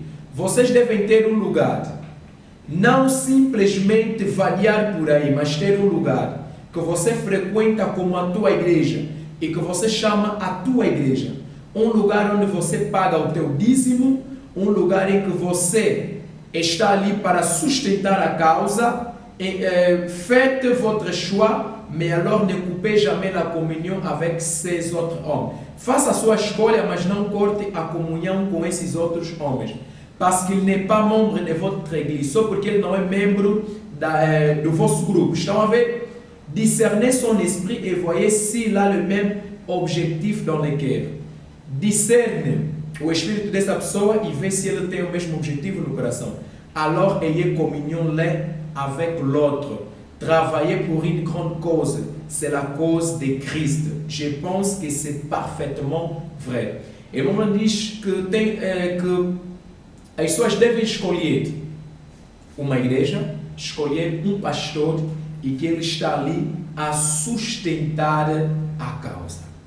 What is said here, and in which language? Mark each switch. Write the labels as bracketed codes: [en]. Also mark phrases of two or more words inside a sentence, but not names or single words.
[pt] Vocês devem ter um lugar. Não simplesmente variar por aí, mas ter um lugar que você frequenta como a tua igreja e que você chama a tua igreja. Um lugar onde você paga o teu dízimo, um lugar em que você está ali para sustentar a causa. [fr] Faites votre choix, mais alors ne coupez jamais la communion avec ces autres hommes. [pt] Faça a sua escolha, mas não corte a comunhão com esses outros homens. [fr] Parce qu'il n'est pas membre de votre église, [pt] só porque ele não é membro do vosso grupo. Estão a ver? [fr] Discernez son esprit et voyez s'il a le même objectif dans le cœur. [pt] Discerne o espírito dessa pessoa e vê se ele tem o mesmo objetivo no coração. [fr] Alors ayez communion l'un avec l'autre. Travaillez pour une grande cause. C'est la cause de Christ. Je pense que c'est parfaitement vrai. [pt] E o irmão diz que as pessoas devem escolher uma igreja, escolher um pastor e que ele está ali a sustentar a causa.